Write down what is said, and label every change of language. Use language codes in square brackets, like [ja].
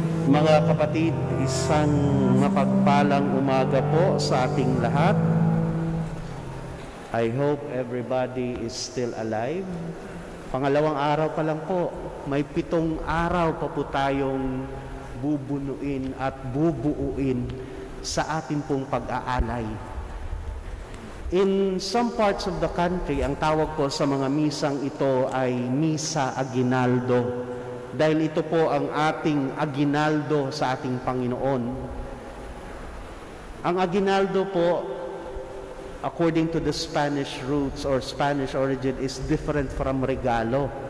[tl] Mga kapatid, isang mapagpalang umaga po sa ating lahat. [en] I hope everybody is still alive. [tl] Pangalawang araw pa lang po, may 7 araw pa po tayong bubunuin at bubuuin sa ating pong pag-aalay. In some parts of the country, ang tawag po sa mga misang ito ay Misa Aguinaldo. Dahil ito po ang ating aginaldo sa ating Panginoon. [en] Ang aginaldo po, according to the Spanish roots or Spanish origin, is different from regalo.